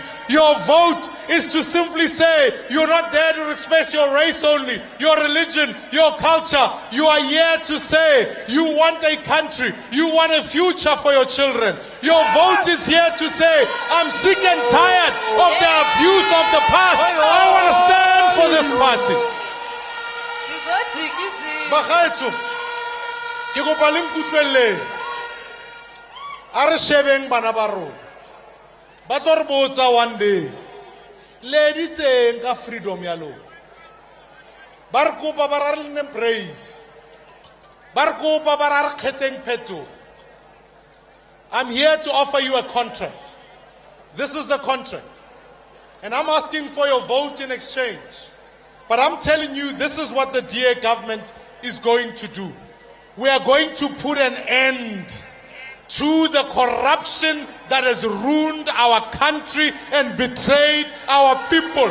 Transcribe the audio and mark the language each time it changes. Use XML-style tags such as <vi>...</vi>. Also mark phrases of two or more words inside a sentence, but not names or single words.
<en>Your vote is to simply say, you're not there to express your race only, your religion, your culture. You are here to say, you want a country, you want a future for your children. Your vote is here to say, I'm sick and tired of the abuse of the past. I want to stand for this party.</en> <tn>Bagaetso, ke kopa le nkutlweleng. A re shebeng bana ba rona. Ba tlo re botsa</tn> <en>one day.</en> <tn>Le ditseng ka freedom ya lona. Ba re kopa ba ra le nne brave. Ba re kopa ba ra re kgetheng phetogo.</tn> <en>I'm here to offer you a contract. This is the contract. And I'm asking for your vote in exchange. But I'm telling you, this is what the DA government is going to do. We are going to put an end to the corruption that has ruined our country and betrayed our people.</en>